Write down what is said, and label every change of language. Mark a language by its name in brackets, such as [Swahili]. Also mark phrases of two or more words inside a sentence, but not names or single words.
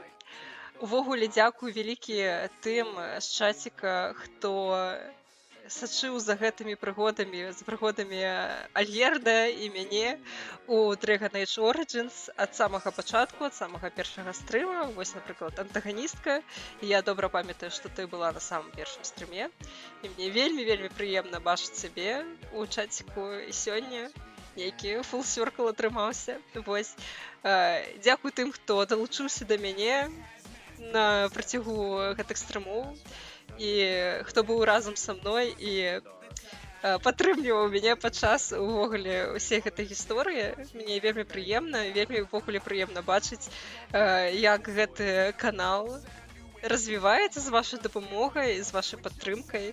[Belarusian] Увогуле дзякуй вялікі тым з чаціка, хто сачыў за гэтымі прыгодамі, з прыгодамі Альерда і мяне у Dragon Age Origins ад самага пачатку, ад самага першага стрыма. Вось, напрыклад, антаганістка. Я добра памятаю, што ты была на самым першым стрыме. І мне вельмі прыемна бачыць цябе у чаціку і сёння. Нейкі [English] full circle [Belarusian] атрымаўся. Вось. Дзякуй тым, хто далучыўся да мяне на працягу гэтых стрымоў. І хто быў разам са мной і падтрымліваў мяне падчас увогуле ўсей гэтай гісторыі. Мне вельмі прыемна, вельмі увогуле прыемна бачыць, як гэты канал развіваецца з вашай дапамогай, з вашай падтрымкай.